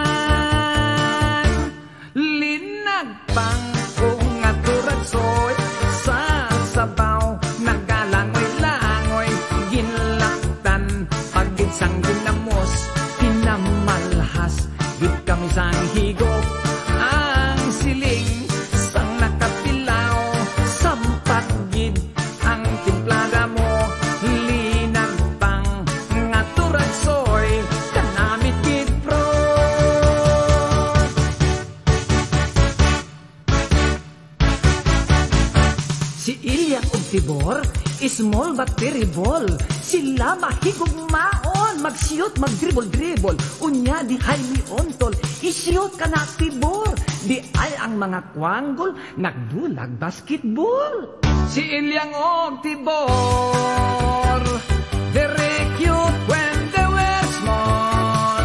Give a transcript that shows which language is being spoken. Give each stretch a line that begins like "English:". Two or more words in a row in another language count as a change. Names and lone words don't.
Hiligaynon: Pang kung nga turansoy sa sabaw, nagalangoy-langoy, ginlaktan, pagitsang ginamos, pinamalhas, git kami sang higop, ang siling, sang nakapilaw, sampagid, ang timplada mo, linagpang, nga turansoy, kanamit gid pro. Si Ilya ug Tibor,
English: small but terrible.
Hiligaynon: Sila mahigugmaon, magsiyot, magdribol-dribol. Unya di hay ontol, isiyot ka na Tibor. Di ay ang mga kwanggol, nagdulag basketball. Si Ilya ug Tibor,
English: very cute when they were small.